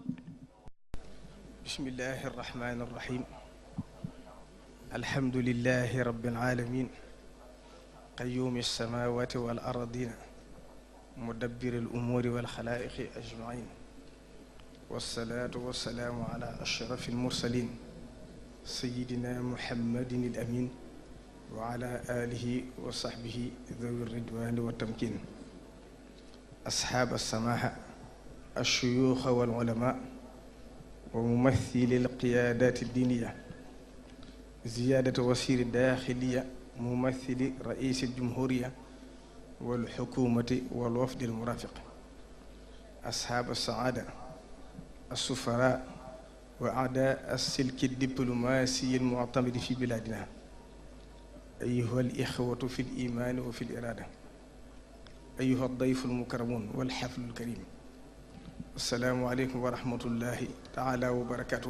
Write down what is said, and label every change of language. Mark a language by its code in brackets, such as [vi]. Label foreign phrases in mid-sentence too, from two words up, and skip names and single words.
[ar] بسم الله الرحمن الرحيم الحمد لله رب العالمين قيوم السماوات والأرضين مدبر الأمور والخلائق أجمعين والصلاة والسلام على أشرف المرسلين سيدنا محمد الأمين وعلى آله وصحبه ذوي الرضوان والتمكين أصحاب السماحة الشيوخ والعلماء وممثلي القيادات الدينية، زيادة وزير الداخلية، ممثل رئيس الجمهورية والحكومة والوفد المرافق، أصحاب السعادة، السفراء، وأعداء السلك الدبلوماسي المعتمد في بلادنا، أيها الإخوة في الإيمان وفي الإرادة، أيها الضيف المكرمون والحفل الكريم، السلام عليكم ورحمة الله تعالى وبركاته.